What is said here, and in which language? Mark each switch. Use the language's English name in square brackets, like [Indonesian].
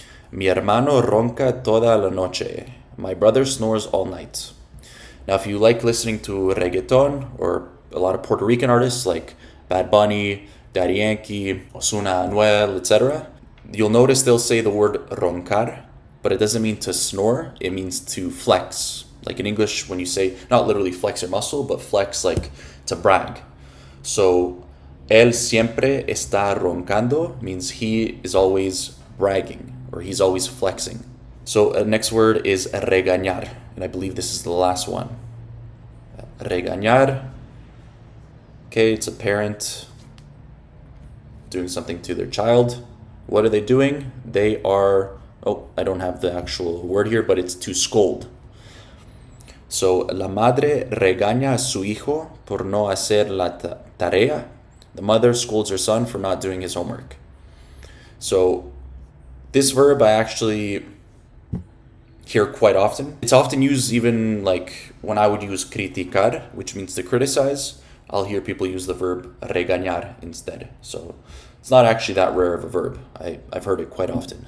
[Spanish] Mi hermano ronca toda la noche. [English] My brother snores all night. Now, if you like listening to reggaeton or a lot of Puerto Rican artists like Bad Bunny, Daddy Yankee, Ozuna, Anuel, etc., you'll notice they'll say the word roncar, but it doesn't mean to snore. It means to flex. Like in English, when you say, not literally flex your muscle, but flex like to brag. So, [Spanish] él siempre está roncando [English] means he is always bragging, or he's always flexing. So next word is regañar, and I believe this is the last one. Regañar. Okay, it's a parent doing something to their child. What are they doing? They are, I don't have the actual word here, but it's to scold. [Spanish] So, la madre regaña a su hijo por no hacer la tarea. [English] The mother scolds her son for not doing his homework. So, this verb I actually hear quite often. It's often used even like when I would use criticar, which means to criticize. I'll hear people use the verb regañar instead. So it's not actually that rare of a verb. I've heard it quite often.